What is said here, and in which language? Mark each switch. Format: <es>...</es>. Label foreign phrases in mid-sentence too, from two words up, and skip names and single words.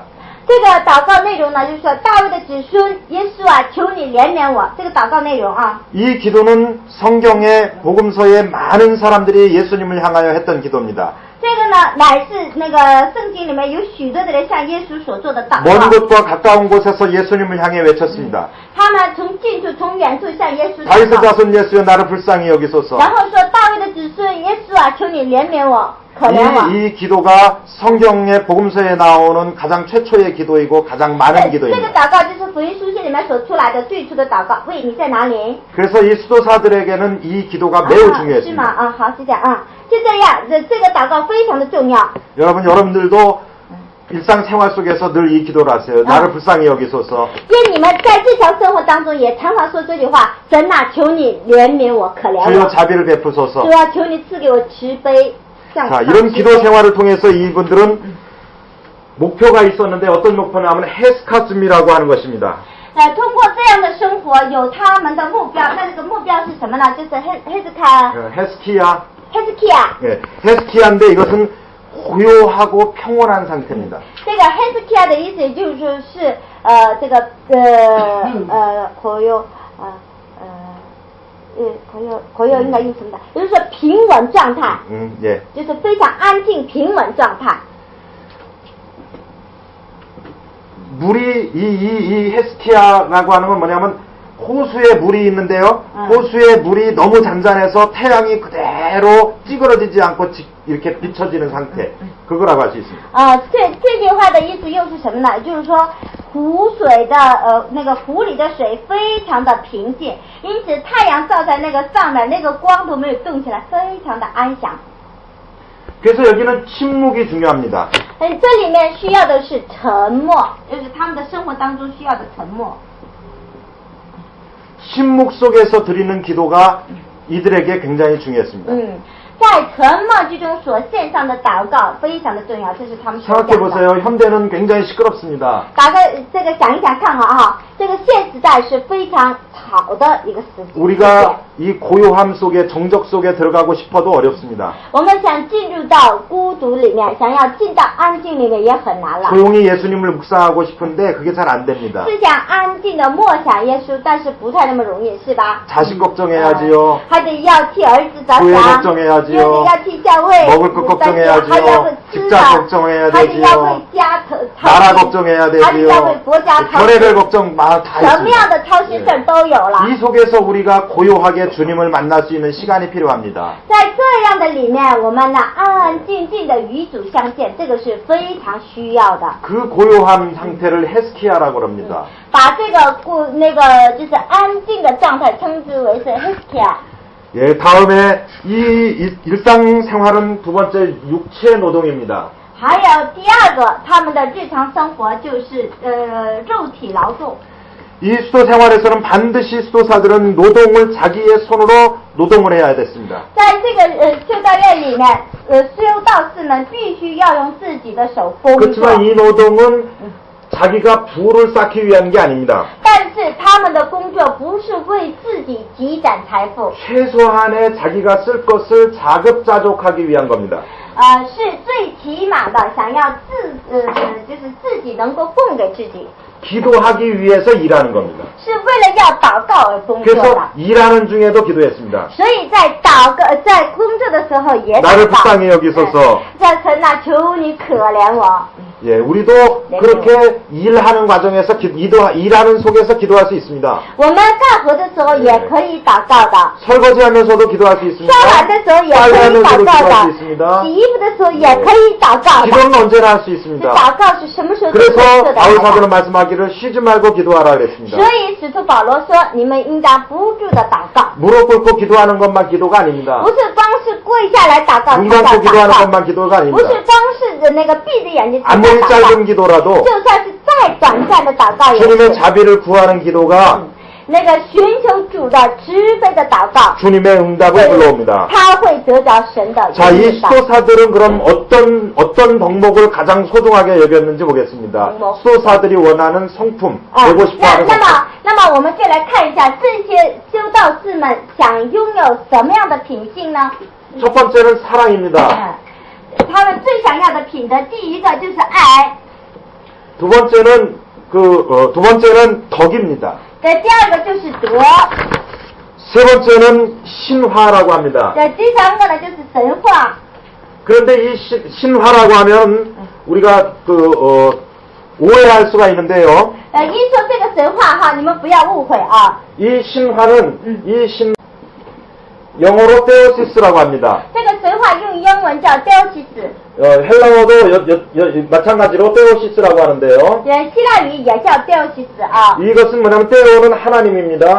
<zh>这个祷告内容呢，就是说大卫的子孙耶稣啊，求你怜悯我。这个祷告内容啊。</zh> <ko>이 기도는 성경의 복음서에 많은 사람들이 예수님을 향하여 했던 기도입니다.</ko> <zh>这个呢，乃是那个圣经里面有许多的人向耶稣所做的祷告。</zh> <ko>먼 곳과 가까운 곳에서 예수님을 향해 외쳤습니다.</ko> <zh>他们从近处从远处向耶稣祷告。</zh> <ko>다윗의 자손 예수여 나를 불쌍히 여기소서.</ko> <zh>然后说大卫的子孙耶稣啊，求你怜悯我。</zh> <ko>이 기도가 성경의 복음서에 나오는 가장 최초의 기도이고 가장 많은 기도입니다.</ko> <zh>这个祷告就是福音书信里面所出来的最初的祷告。喂，你在哪里？</zh> <ko>그래서 이 수도사들에게는 이 기도가 매우</ko> <zh>是吗？</zh> <ko>중요했습니다.</ko> <zh>好，是这样啊，就这样，这个祷告非常的重要。</zh> <ko>여러분들도 일상생활 속에서 늘 이 기도를 하세요. 나를 불쌍히 여기소서.</ko> <zh>愿你们在日常生活当中也常常说这句话：神啊，求你怜悯我，可怜</zh> <ko>주여</ko> <zh>我。</zh> <ko>자비를 베푸소서.</ko> <zh>主啊，求你赐给我慈悲。</zh> <ko>자, 이런 기도 생활을 통해서 이분들은 목표가 있었는데 어떤 목표냐면 헤스카즘이라고 하는 것입니다.</ko> <zh>通过这样的生活，有他们的目标。那这个目标是什么呢？就是</zh> <ko>헤스키야. 헤스키야. 네, 헤스키야인데 이것은 고요하고 평온한 상태입니다.</ko> <zh>这个 헤스키야 的意思就是说是这个</zh> <ko>고요 고요</ko> <zh>应该用什么的？就是说平稳状态。</zh> <ko>예.</ko> <zh>就是非常安静平稳状态。</zh> <ko>물이 이 헤스키야라고 하는 건 뭐냐면 호수에 물이 있는데요. 호수에 물이 너무 잔잔해서 태양이 그대로 찌그러지지 않고 이렇게 비춰지는 상태. 그거라고 할 수 있습니다.</ko> <zh>这句话的意思又是什么呢？就是说湖水的那个湖里的水非常的平静，因此太阳照在那个上面，那个光都没有动起来，非常的安详。</zh> <ko>그래서 여기는 침묵이 중요합니다.</ko> <zh>这里面需要的是沉默，就是他们的生活当中需要的沉默。</zh> <ko>침묵 속에서 드리는 기도가 이들에게 굉장히 중요했습니다.</ko> <zh>在沉默之中所献上的祷告非常的重要，这是他们所讲的。</zh> <ko>생각해보세요. 현대는 굉장히 시끄럽습니다.</ko> <zh>大概这个想一想看啊，这个现时代是非常吵的一个时代。</zh> <ko>우리가 이 고요함 속에 정적 속에 들어가고 싶어도 어렵습니다.</ko> <zh>我们想进入到孤独里面，想要进到安静里面也很难了。</zh> <ko>조용히 예수님을 묵상하고 싶은데 그게 잘 안 됩니다.</ko> <zh>是想安静的默想耶稣，但是不太那么容易，是吧？</zh> <ko>자식 걱정해야지요.</ko> <zh>还得要替儿子着</zh> <ko>교회</ko> <zh>想，</zh> <ko>걱정해야지요.</ko> <zh>又得要替教会，</zh> <ko>먹을 것 걱정해야지요.</ko> <zh>还要为吃的，</zh> <ko>직장 걱정해야</ko> <zh>还得要为</zh> <ko>되지요.</ko> <zh>家</zh> <ko>나라 걱정해야</ko> <zh>还得要</zh> <ko>되지요.</ko> <zh>为国家操心，</zh> <ko>별의별 걱정 다</ko> <zh>什么样的</zh> <ko>있습니다.</ko> <zh>操心事儿都有了。</zh> <ko>이 속에서 우리가 고요하게 주님을 만날 수 있는 시간이 필요합니다.</ko> <zh>在这样的里面，我们呢安安静静的与主相见，这个是非常需要的。</zh> <ko>그 고요한 상태를 헤스키야라고 합니다.</ko> <zh>把这个就是安静的状态称之为是 Hezekiah。</zh> <ko>예, 다음에 이 일상생활은 두 번째 육체 노동입니다.</ko> <zh>还有第二个，他们的日常生活就是肉体劳动。</zh> <ko>이 수도 생활에서는 반드시 수도사들은 노동을 자기의 손으로 노동을 해야 됐습니다.</ko> <zh>在这个修道院里面，修道士们必须要用自己的手工作。</zh> <ko>그렇지만 이 노동은 자기가 부를 쌓기 위한 게 아닙니다.</ko> <zh>但是他们的工作不是为自己积攒财富，</zh> <ko>최소한의 자기가 쓸 것을 자급자족하기 위한 겁니다.</ko> <zh>是最起码的想要就是自己能够供给自己，</zh> <ko>기도하기 위해서 일하는 겁니다.</ko> <zh>是为了要祷告而工作的。</zh> <ko>그래서 일하는 중에도 기도했습니다.</ko> <zh>所以在在工作的时候也祷</zh> <ko>나를</ko> <zh>告。</zh> <ko>불쌍히 여기소서.</ko> <zh>在神啊，求你可怜我。</zh> <ko>예, 우리도 그렇게 일하는 과정에서 일하는 속에서 기도할 수 있습니다.</ko> <zh>我们干活的时候也可以祷告的，</zh> <ko>설거지하면서도 기도할 수 있습니다.</ko> <zh>刷碗的时候也可以祷</zh> <ko>빨래하면서도</ko> <zh>告</zh> <ko>기도할 수</ko> <zh>的，</zh> <ko>있습니다.</ko> <zh>洗衣服的时候也可以祷告的。</zh> <ko>기도는 언제나 할 수</ko> <zh>这</zh> <ko>있습니다.</ko> <zh>祷告是什么时候都可以</zh> <ko>그래서</ko> <zh>做得</zh> <ko>바울</ko> <zh>来</zh> <ko>사도는</ko> <zh>的。</zh> <ko>말씀하기를 쉬지 말고 기도하라 그랬습니다.</ko> <zh>所以使徒保罗说，你们应当不住的祷告，</zh> <ko>무릎 꿇고 기도하는 것만 기도가 아닙니다.</ko> <zh>不是光是跪下来祷告才</zh> <ko>눈</ko> <zh>叫</zh> <ko>감고 기도하는</ko> <zh>祷告，</zh> <ko>것만 기도가</ko> <zh>不是</zh> <ko>아닙니다.</ko> <zh>光是的那个闭着眼睛才叫</zh> <ko>아무리</ko> <zh>祷</zh> <ko>짧은</ko> <zh>告，</zh> <ko>기도라도</ko> <zh>就算是再短暂的祷告也</zh> <ko>주님의</ko> <zh>是。</zh> <ko>자비를 구하는 기도가</ko> <zh>那个寻求主的慈悲的祷告，</zh> <ko>주님의 응답을 불러옵니다.</ko> <zh>他会得着神的</zh> <ko>자, 이</ko> <zh>应答。</zh> <ko>수도사들은 그럼 어떤 덕목을 가장 소중하게 여겼는지 보겠습니다. 수도사들이 원하는 성품, 되고</ko> <zh>那</zh> <ko>싶어하는</ko> <zh>那</zh> <ko>성품.</ko> <zh>么那么我们就来看一下这些修道士们想拥有什么样的品性呢？</zh> <ko>첫 번째는 사랑입니다.</ko> <zh>他们最想要的品德，第一个就是爱，</zh> <ko>두 번째는 덕입니다.</ko> <zh>第二个就是德，</zh> <ko>세 번째는 신화라고 합니다.</ko> <zh>第三个呢就是神话。</zh> <ko>그런데 이 신화라고 하면 우리가 오해할 수가 있는데요.</ko> <zh>一说这个神话哈，你们不要误会啊。</zh> <ko>이 신화는 영어로 테오시스라고 합니다.</ko> <zh>这个神话用英文叫 Theosis，</zh> <ko>헬라어도 마찬가지로 테오시스라고 하는데요.</ko> <zh>希腊语也叫 Theosis 啊。</zh> <ko>이것은 뭐냐면 테오는 하나님입니다.</ko>